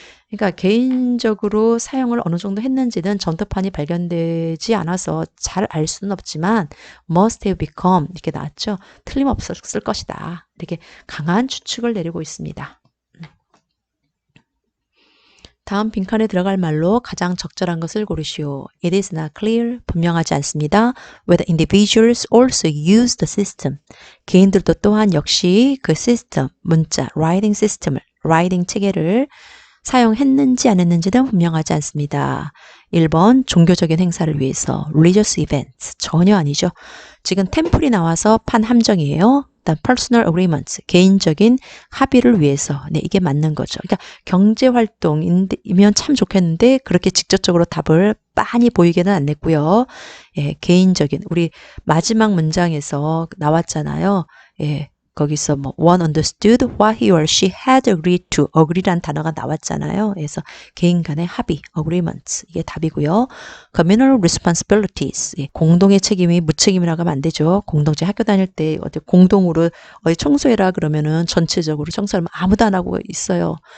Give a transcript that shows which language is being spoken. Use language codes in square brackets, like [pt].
[ko] 그러니까 개인적으로 사용을 어느 정도 했는지는 전투판이 발견되지 않아서 잘 알 수는 없지만 [en] must have become [ko] 이렇게 나왔죠. 틀림없었을 것이다. 이렇게 강한 추측을 내리고 있습니다. 다음 빈칸에 들어갈 말로 가장 적절한 것을 고르시오. [en] It is not clear. [ko] 분명하지 않습니다. [en] Whether individuals also use the system. [ko] 개인들도 또한 역시 그 시스템, 문자, writing 시스템을, writing 체계를 사용했는지 안 했는지는 분명하지 않습니다. 1번 종교적인 행사를 위해서 [en] religious events [ko] 전혀 아니죠. 지금 템플이 나와서 판 함정이에요. 일단 [en] personal agreements [ko] 개인적인 합의를 위해서 네 이게 맞는 거죠. 그러니까 경제 활동이면 참 좋겠는데 그렇게 직접적으로 답을 빤히 보이게는 안 냈고요. 예, 개인적인 우리 마지막 문장에서 나왔잖아요. 예. [en] 거기서 뭐 one understood what he or she had agreed to. [ko] agree란 단어가 나왔잖아요. 그래서 개인 간의 합의, agreements 이게 답이고요. [en] communal responsibilities [ko] 공동의 책임이 무책임이라고 하면 안 되죠. 공동체 학교 다닐 때 어디 공동으로 어디 청소해라 그러면은 전체적으로 청소하면 아무도 안 하고 있어요.